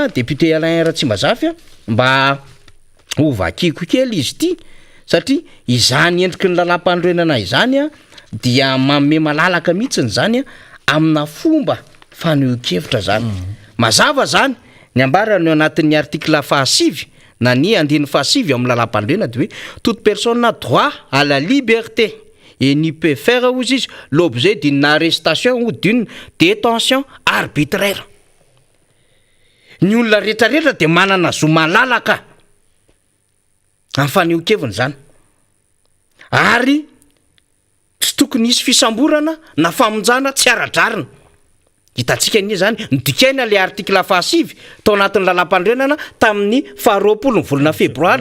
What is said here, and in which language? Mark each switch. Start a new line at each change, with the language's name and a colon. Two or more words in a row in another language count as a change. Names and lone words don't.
Malagasy: député Alain Tsimazafy mba ho vakiko kely izy ity satria izany endriky ny lalam-panorenana izany dia manome malalaka mihitsy zany amina fomba fanehoan-kevitra zany mazava zany ny ambarany anatin'ny article fahasivy na ny andiny fahasivy amin'ny lalam-panorenana de hoe
French: toute personne a droit à la liberté et n'y peut faire
Malagasy: ozy izy
French: l'objet d'une arrestation ou d'une détention arbitraire
Malagasy: ny olona rehetrarehetra de manana zo malalaka amin'ny fanehoan-keviny zany ary tsy tokony isy fisamborana na famonjana tsy ara-drarina hitantsika ny zany nodikaina le article fahasivy tao anatin'ny lalam-panorenana tamin'ny 20 ny volana febroary